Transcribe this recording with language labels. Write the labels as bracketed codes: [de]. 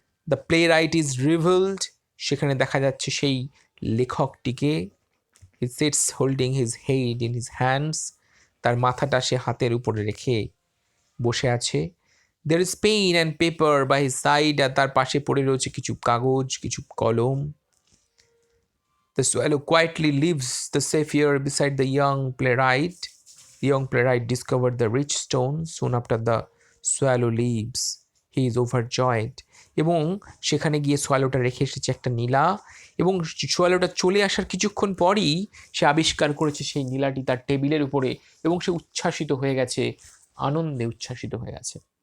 [en] the playwright is revealed, [bn] সেখানে দেখা যাচ্ছে সেই লেখকটিকে। [en] he sits holding his head in his hands, [bn] তার মাথাটা সে হাতের উপরে রেখে বসে আছে। [en] there is pen and paper by his side, [bn] আর তার পাশে পড়ে রয়েছে কিছু কাগজ, কিছু কলম। [en] The swallow quietly leaves the sapphire beside the young playwright. The young playwright discovered the rich stone. Soon after the swallow leaves, he is overjoyed. [bn] এবং সেখানে গিয়ে সোয়ালোটা রেখে এসেছে একটা নীলা, এবং সোয়ালোটা চলে আসার কিছুক্ষণ পরই সে আবিষ্কার করেছে সেই নীলাটি তার টেবিলের উপরে, এবং সে উচ্ছ্বাসিত হয়ে গেছে, আনন্দে উচ্ছ্বাসিত হয়ে গেছে।